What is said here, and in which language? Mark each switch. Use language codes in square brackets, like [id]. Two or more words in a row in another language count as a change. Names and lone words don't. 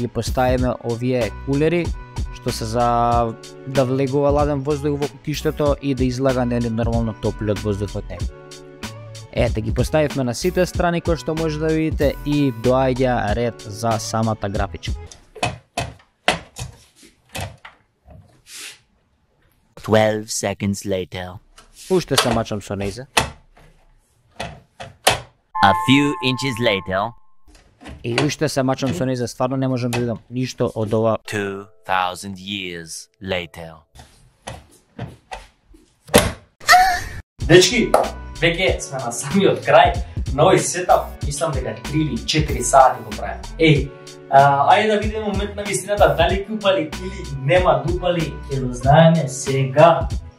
[mk] ги поставиме овие кулери што се за да влегува ладен воздух во кукиштето и да излага нормално топлиот воздух од него. Ете, ги поставивме на сите страни кои што може да видите и доаѓа ред за самата графичка. [en] 12 seconds later. [mk] Уште се мачам со нејзе. [en] A few inches later. [mk] И уште се мачам со нејзе, стварно не можам да видам ништо од ова. [en] 2000 years later. [mk] Дечки, веќе сме на самиот крај на овој сетап. Мислам дека 3 или 4 сати го правиме. Ајде да видиме момент на вистината, дали ќе упали или нема да упали, ќе го знаеме сега.